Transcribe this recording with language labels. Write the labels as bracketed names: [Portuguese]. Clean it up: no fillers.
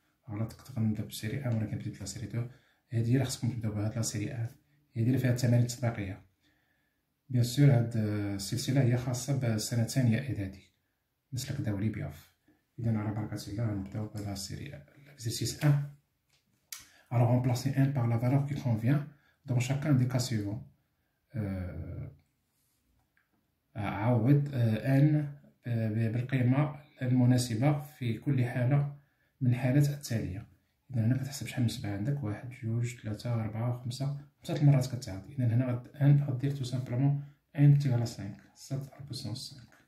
[Arabic] غلط، كنت غنبدا بسيري 1 ولكن بديت لاسيري 2. هادي هي اللي خصكم تبداو بها، هاد لاسيري 1 هي اللي فيها التمارين التطبيقيه. بيان سور هاد السلسله هي خاصه بسنه ثانيه اعدادي مسلك دولي بياف. اذا على بركه الله غنبداو بلاسيري l'exercice 1. [French] Alors remplacer 1 par la valeur qui convient dans chacun des cas suivants. [Arabic] عوض n بالقيمة المناسبة في كل حالة من الحالات التالية. إذا هنا كتحسب شحال من نسبة عندك، 1 2 3 4 5 المرات كتعاود. إذا هنا n غدير [French] تو سامبلومون [Arabic] n [French] تيغال 5 7 بويسونس 5.